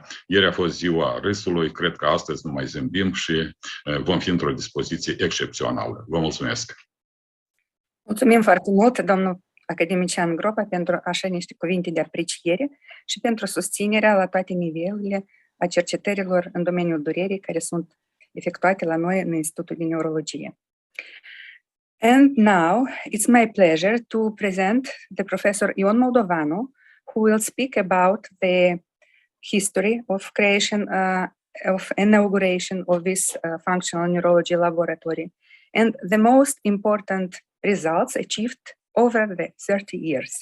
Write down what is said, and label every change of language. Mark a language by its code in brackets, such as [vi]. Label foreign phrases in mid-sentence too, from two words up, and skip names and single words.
[ro] Ieri a fost ziua râsului, cred că astăzi nu mai zâmbim și vom fi într-o dispoziție excepțională. Vă mulțumesc! Mulțumim foarte mult, domnul academician Gropa, pentru așa niște cuvinte de apreciere și pentru susținerea la toate nivelurile a cercetărilor în domeniul durerii care sunt efectuate la noi în Institutul de Neurologie. [en] And now it's my pleasure to present the Professor Ion Moldovanu, who will speak about the history of creation of inauguration of this functional neurology laboratory and the most important results achieved over the 30 years.